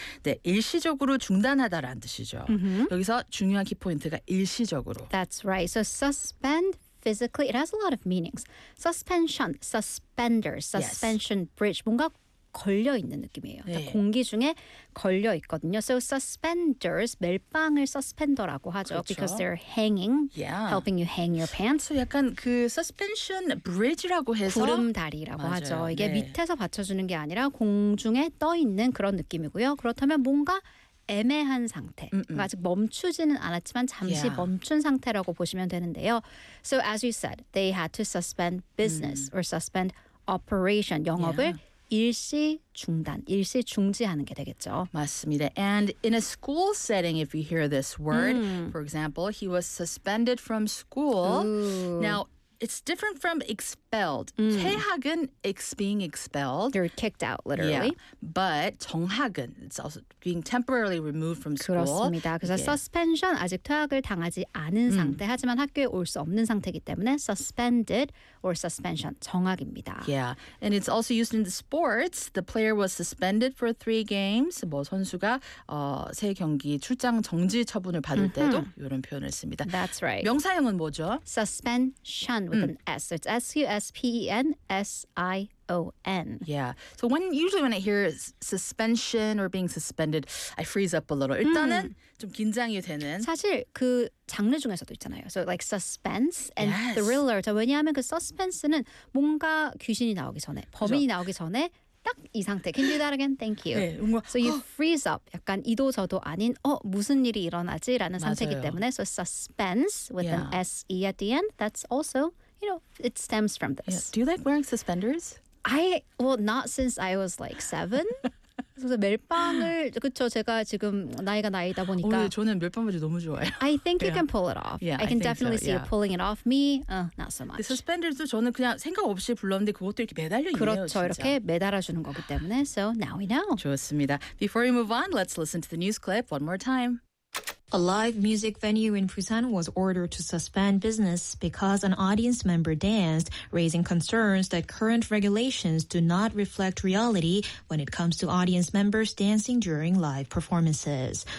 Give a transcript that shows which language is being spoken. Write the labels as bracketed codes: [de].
[ko] 네, 일시적으로 중단하다라는 뜻이죠. Mm-hmm. 여기서 중요한 키포인트가 일시적으로. [en] That's right. So suspend physically, it has a lot of meanings. Suspension, suspender, suspension bridge. [ko] 뭔가 걸려 있는 느낌이에요. 네. 공기 중에 걸려 있거든요. [en] So suspenders, [ko] 멜빵을 suspender라고 하죠. 그렇죠. [en] Because they're hanging, helping you hang your pants. [ko] So 약간 그 suspension bridge라고 해서 구름다리라고 맞아요. 하죠. 이게 밑에서 받쳐주는 게 아니라 공중에 떠 있는 그런 느낌이고요. 그렇다면 뭔가 애매한 상태. 그러니까 아직 멈추지는 않았지만 잠시 멈춘 상태라고 보시면 되는데요. [en] So as you said, they had to suspend business or suspend operation. [ko] 영업을 일시 중단, 일시 중지하는 게 되겠죠. 맞습니다. [en] And in a school setting, if you hear this word, for example, he was suspended from school. Now, it's different from expelled. [ko] 퇴학은 [en] being expelled. You're kicked out, literally. Yeah. But [ko] 정학은, [en] it's also being temporarily removed from school. [ko] 그렇습니다. 그래서 suspension, 아직 퇴학을 당하지 않은 상태, 하지만 학교에 올 수 없는 상태이기 때문에 [en] suspended or suspension, [ko] 정학입니다. [en] Yeah, and it's also used in the sports. The player was suspended for 3 games. [ko] 뭐 선수가 세 경기 출장 정지 처분을 받을 때도 이런 표현을 씁니다. [en] That's right. [ko] 명사형은 뭐죠? [en] Suspension. With an S. So it's S-U-S-P-E-N-S-I-O-N. Yeah. So usually when I hear suspension or being suspended, I freeze up a little. [ko] 일단은 좀 긴장이 되는. 사실 그 장르 중에서도 있잖아요. [en] So like suspense and thriller. [ko] 왜냐하면 그 suspense는 뭔가 귀신이 나오기 전에, 범인이 나오기 전에 딱 이 상태. [en] Can you do that again? Thank you. [ko] 네, 뭔가, [en] so you freeze up. [ko] 약간 이도 저도 아닌 어 무슨 일이 일어나지? 라는 상태이기 때문에 [en] so suspense with an S-E at the end. That's also, you know, it stems from this. Yeah. Do you like wearing suspenders? Not since I was like 7. [ko] 그래서 멜빵을 그렇죠 제가 지금 나이가 나이다 보니까 오, 저는 멜빵 바지 너무 좋아요. [en] I think you can pull it off. Yeah, I can definitely see you pulling it off. Me, not so much. [ko] Suspenders도 저는 그냥 생각 없이 불렀는데 그것도 이렇게 매달려 있네요. 그렇죠 있네요, 이렇게 매달아주는 거기 때문에 [en] so now we know. [ko] 좋습니다. [en] Before we move on, let's listen to the news clip one more time. A live music venue in Busan was ordered to suspend business because an audience member danced, raising concerns that current regulations do not reflect reality when it comes to audience members dancing during live performances.